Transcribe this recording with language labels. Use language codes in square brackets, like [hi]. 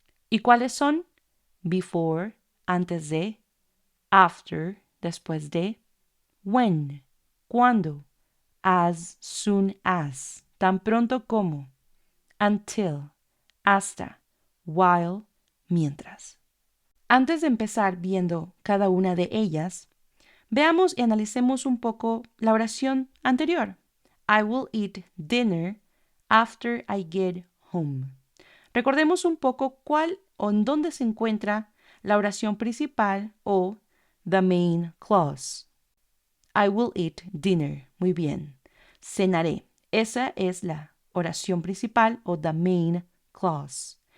[es] ¿Y cuáles son? Before, antes de, after, después de, when, cuando, [en] as soon as, [es] tan pronto como, until, hasta, while, mientras. Antes de empezar viendo cada una de ellas, veamos y analicemos un poco la oración anterior. [en] I will eat dinner after I get home. [es] Recordemos un poco cuál o en dónde se encuentra la oración principal o [en] the main clause. I will eat dinner. [es] Muy bien. Cenaré. Esa es la oración principal o [en] the main clause.